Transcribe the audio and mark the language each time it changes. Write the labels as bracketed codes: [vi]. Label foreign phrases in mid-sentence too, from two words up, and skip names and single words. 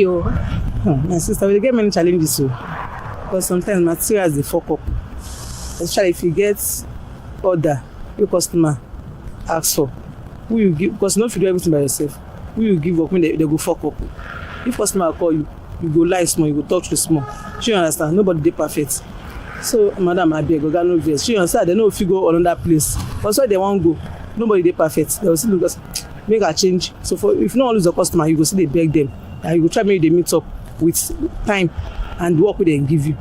[pcm] My sister, we get many challenges too. Because sometimes materials they fuck up. Especially if you get order, your customer ask for, who you give? Because you don't do everything by yourself. Who you give up when they go fuck up? If customer call you, you go lie small, you go talk to small. You understand? Nobody dey perfect. So madam abeg oga no vex. You understand? They no fit go another place. Also they wan go, nobody dey perfect. They will still look at make a change. So if you no wan lose your customer, you go still dey beg them, and you go try make they meet up with time and work wey dem give you.